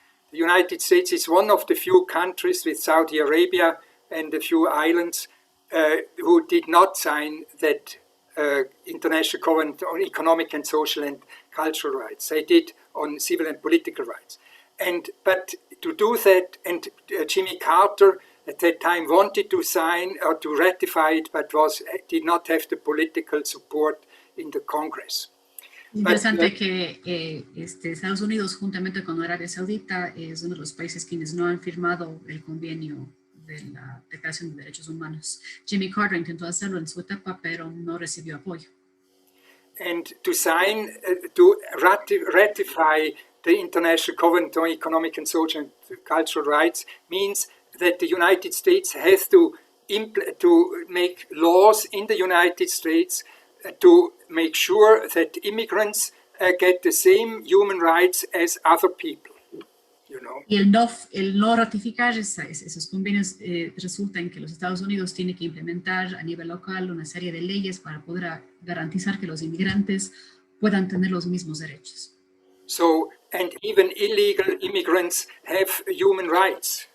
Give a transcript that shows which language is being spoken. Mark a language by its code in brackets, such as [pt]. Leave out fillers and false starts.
[en] The United States is one of the few countries, with Saudi Arabia and a few islands, who did not sign that International Covenant on Economic and Social and Cultural Rights. They did on civil and political rights. But to do that, and Jimmy Carter at that time wanted to sign or to ratify it, but did not have the political support in the Congress. [es] Interesante que Estados Unidos, juntamente con Arabia Saudita, es uno de los países quienes no han firmado el convenio de la Declaración de Derechos Humanos. Jimmy Carter intentó hacerlo en su etapa, pero no recibió apoyo. [en] And to sign, to ratify the International Covenant on Economic and Social and Cultural Rights means that the United States has to make laws in the United States to make sure that immigrants get the same human rights as other people. You know? [es] Y el no ratificar esos convenios resulta en que los Estados Unidos tienen que implementar a nivel local una serie de leyes para poder garantizar que los inmigrantes puedan tener los mismos derechos. [en] So, and even illegal immigrants have human rights.